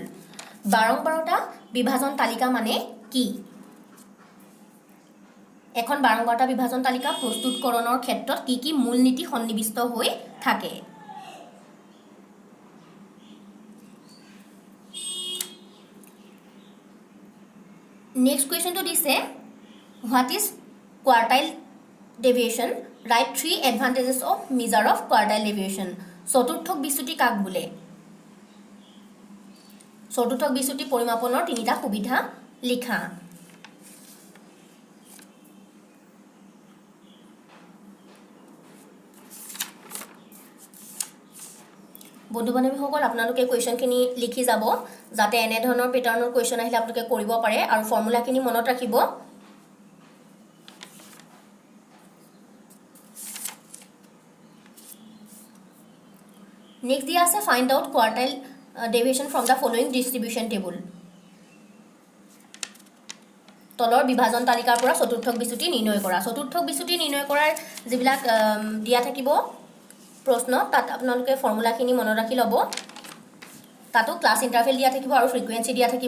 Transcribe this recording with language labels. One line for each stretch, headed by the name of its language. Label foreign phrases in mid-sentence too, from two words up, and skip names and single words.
Assamese: বাৰম্বাৰতা বিভাজন তালিকা মানে কি? এখন বাৰম্বাৰতা বিভাজন তালিকা প্ৰস্তুতকৰণৰ ক্ষেত্ৰত কি মূলনীতি সন্নিবিষ্ট হৈ থাকে?
English: Next question to this is what is quartile deviation? Write 3 advantages of measure of quartile deviation.
Assamese: চতুৰ্থক বিচ্যুতি কাক বোলে? চতুৰ্থক বিচ্যুতি পৰিমাপনৰ তিনিটা সুবিধা লিখা। বন্ধু বান্ধৱীসকল আপোনালোকে কুৱেশ্যনখিনি লিখি যাব যাতে এনে ধৰণৰ পেটাৰ্নৰ কুৱেশ্যন আহিলে আপোনালোকে কৰিব পাৰে আৰু ফৰ্মুলাখিনি মনত ৰাখিব।
English: Next
Assamese: দিয়া আছে
English: find out quartile deviation from the following distribution table.
Assamese: তলৰ বিভাজন তালিকাৰ পৰা চতুৰ্থক বিচ্যুতি নিৰ্ণয় কৰা। চতুৰ্থক বিচ্যুতি নিৰ্ণয় কৰাৰ যিবিলাক দিয়া থাকিব প্ৰশ্ন তাত আপোনালোকে ফৰ্মুলাখিনি মনত ৰাখি ল'ব। তাতো
English: class interval
Assamese: দিয়া থাকিব আৰু ফ্ৰিকুৱেঞ্চি দিয়া থাকিব।